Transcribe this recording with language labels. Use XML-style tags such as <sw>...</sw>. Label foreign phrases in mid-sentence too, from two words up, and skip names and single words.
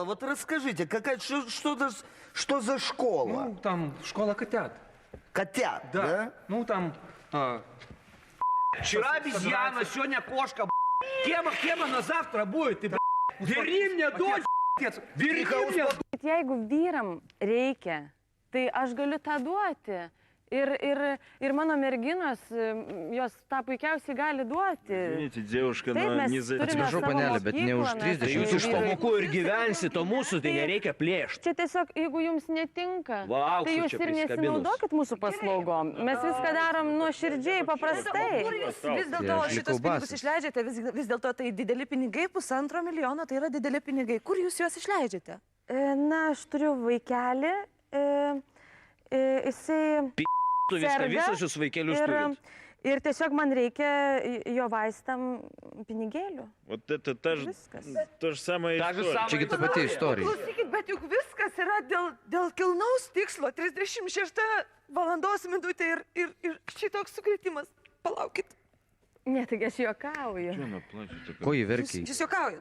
<ru>Вот расскажите, что за школа? Ну, там школа котят. Котят, да? Ну, там... Вчера обезьяна, сегодня кошка, Кем она завтра будет? Ты, верни мне дочь, верни мне...</ru> <lt>Jeigu vyram reikia, tai aš galiu tą duoti. Ir mano merginos, jos tą puikiausiai gali duoti.</lt> <ru>Извините, девушка,</ru> <lt>Taip,</lt> <ru>но</ru> <lt>mes</lt> <ru>не за...</ru> <lt>turime Atsiprašau, savo panelė, bet ne už mokyklą, 30 mes Jūs iš vyrai- pamokų ir gyvensit, o mūsų tai nereikia plėšti. Čia tiesiog, jeigu jums netinka, Va, auksu tai jūs čia ir prisikabinus. nesinaudokit mūsų paslaugom. Mes viską darom nuoširdžiai, paprastai. Kur jūs vis dėlto Aš šitos likau pinigus basas. išleidžiate? Vis dėlto tai dideli pinigai, 1,5 milijono, tai yra dideli pinigai. Kur jūs juos išleidžiate? Na, aš turiu vaikelį. Jisai... Tu viską, visus jūs vaikelius turit. Ir tiesiog man reikia jo vaistam pinigėlių.</lt> <ru>Вот это то же самое Та же история. самая</ru> <lt>Čia kita pati istorija. Klausykit, bet juk viskas yra dėl kilnaus tikslo. 36 valandos minutė ir šitoks sukrėtimas. Palaukit. Ne, taigi aš juokauju.</lt> <ru>Чё она плачет?</ru> <lt>Ko jį verkiai? Jūs juokaujat?</lt>